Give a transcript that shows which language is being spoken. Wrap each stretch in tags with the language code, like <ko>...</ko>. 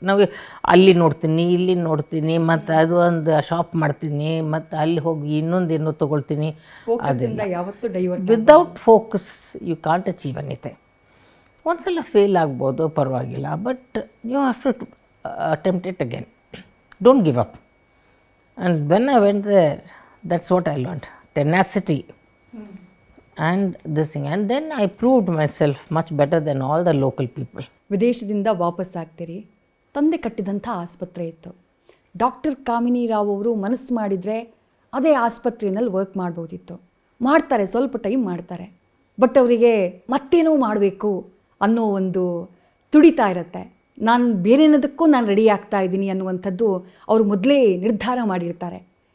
<kn>ನಾವು ಅಲ್ಲಿ ನೋಡ್ತೀನಿ, ಇಲ್ಲಿ ನೋಡ್ತೀನಿ, ಮತ್ತು ಅದು ಒಂದು ಶಾಪ್ ಮಾಡ್ತೀನಿ, ಮತ್ತು ಅಲ್ಲಿ ಹೋಗಿ ಇನ್ನೊಂದೇನೋ ತೊಗೊಳ್ತೀನಿ. ಫೋಕಸ್ಸಿಂದ ಯಾವತ್ತೂ divert.</kn> <en>Without focus you can't achieve anything.</en> <kn>ಒಂದು ಸಲ ಫೇಲ್ ಆಗ್ಬೋದು, ಪರವಾಗಿಲ್ಲ.</kn> <en>But you have to attempt it again. Don't give up. And when I went there, that's what I learned, tenacity. And this thing, and then I proved myself much better than all the local people.</en> <kn>ವಿದೇಶದಿಂದ ವಾಪಸ್ ಆಗ್ತೀರಿ. ತಂದೆ ಕಟ್ಟಿದಂಥ ಆಸ್ಪತ್ರೆ ಇತ್ತು. Doctor ಕಾಮಿನಿ ರಾವ್ ಅವರು ಮನಸ್ಸು ಮಾಡಿದರೆ ಅದೇ ಆಸ್ಪತ್ರೆಯಲ್ಲಿ ವರ್ಕ್ ಮಾಡ್ಬೋದಿತ್ತು. ಮಾಡ್ತಾರೆ, ಸ್ವಲ್ಪ ಟೈಮ್ ಮಾಡ್ತಾರೆ. ಬಟ್ ಅವರಿಗೆ ಮತ್ತೇನೋ ಮಾಡಬೇಕು ಅನ್ನೋ ಒಂದು ತುಡಿತಾ ಇರುತ್ತೆ. ನಾನು ಬೇರೆನದಕ್ಕೂ ನಾನು ರೆಡಿ ಆಗ್ತಾ ಇದ್ದೀನಿ ಅನ್ನುವಂಥದ್ದು ಅವರು ಮೊದಲೇ ನಿರ್ಧಾರ ಮಾಡಿರ್ತಾರೆ.</kn>